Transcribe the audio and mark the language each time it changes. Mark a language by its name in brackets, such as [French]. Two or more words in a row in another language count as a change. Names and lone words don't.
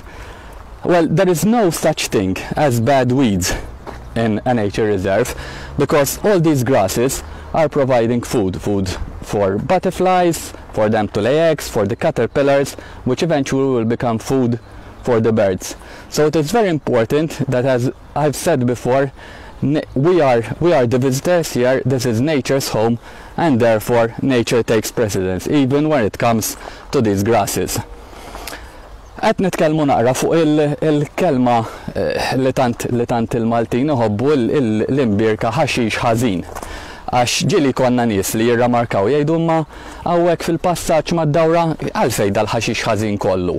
[English] Well, there is no such thing as bad weeds in a nature reserve, because all these grasses are providing food for butterflies, for them to lay eggs, for the caterpillars, which eventually will become food for the birds. So it is very important that, as I've said before, we are the visitors here. This is nature's home, and therefore nature takes precedence, even when it comes to these grasses. [Maltese] Qed nitkellmu naqra fuq il-kelma li tant il-Maltin iħobbu l-imbirka ħaxix ħażin. Għax ġieli konna nies li jirramarkaw jgħidu ma hawnhekk fil-passaġġ mad-dawra għalfejn dal-ħaxix ħażin kollu.